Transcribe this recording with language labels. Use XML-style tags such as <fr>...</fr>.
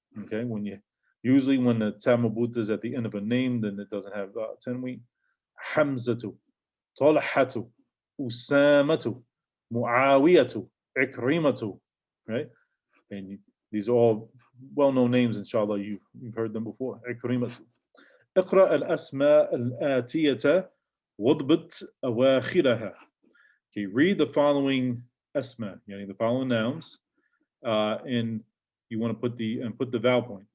<en>Okay, usually when the tamabut is at the end of a name, then it doesn't have tanween. Hamzatu, Talhatu, Usamatu, Muawiyatu, Ikrimatu, right? And these are all well-known names, inshallah. You've heard them before. Ikrimatu.</en> <ar>اقرأ الأسماء الآتية واضبط أواخرها.</ar> <en>Okay, read the following asma, the following nouns, and you want to put the vowel point.</en>